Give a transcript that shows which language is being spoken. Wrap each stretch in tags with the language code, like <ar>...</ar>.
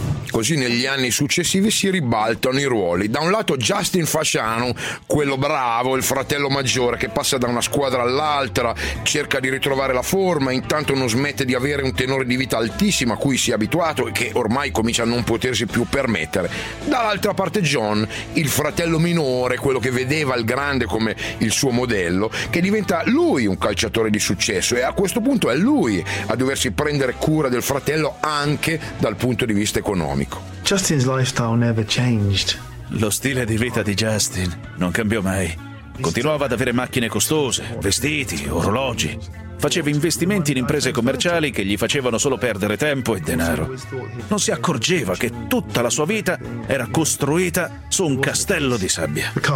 <it>Così negli anni successivi si ribaltano i ruoli. Da un lato Justin Fasciano, quello bravo, il fratello maggiore che passa da una squadra all'altra, cerca di ritrovare la forma, intanto non smette di avere un tenore di vita altissimo a cui si è abituato e che ormai comincia a non potersi più permettere. Dall'altra parte John, il fratello minore, quello che vedeva il grande come il suo modello, che diventa lui un calciatore di successo e a questo punto è lui a doversi prendere cura del fratello anche dal punto di vista economico.</it> <en>Justin's lifestyle never changed.</en> <it>Lo stile di vita di Justin non cambiò mai. Continuava ad avere macchine costose, vestiti, orologi. Faceva investimenti in imprese commerciali che gli facevano solo perdere tempo e denaro. Non si accorgeva che tutta la sua vita era costruita su un castello di sabbia.</it>